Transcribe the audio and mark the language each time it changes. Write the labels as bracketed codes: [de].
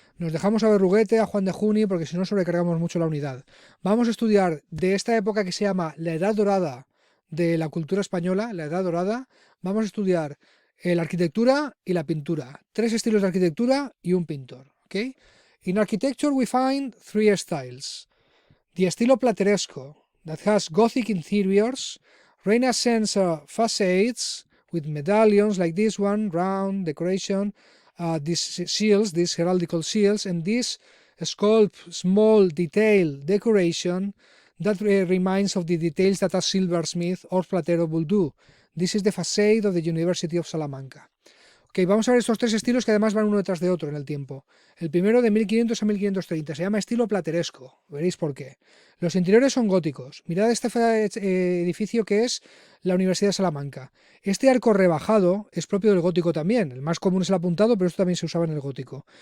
[es] Nos dejamos a Berruguete, a Juan de Juni, porque si no sobrecargamos mucho la unidad. Vamos a estudiar de esta época que se llama la Edad Dorada de la cultura española, la Edad Dorada. Vamos a estudiar la arquitectura y la pintura. 3 estilos de arquitectura y un pintor. [en] ¿Okay? In architecture we find 3 styles. The estilo plateresco, that has Gothic interiors, Renaissance facades, with medallions like this one, round decoration, these seals, these heraldical seals, and this sculpt small detail decoration that reminds of the details that a silversmith or platero will do. This is the facade of the University of Salamanca. [es] Ok, vamos a ver estos 3 estilos que además van uno detrás de otro en el tiempo. El primero de 1500 a 1530, se llama estilo plateresco, veréis por qué. Los interiores son góticos. Mirad este edificio que es la Universidad de Salamanca. Este arco rebajado es propio del gótico también, el más común es el apuntado, pero esto también se usaba en el gótico.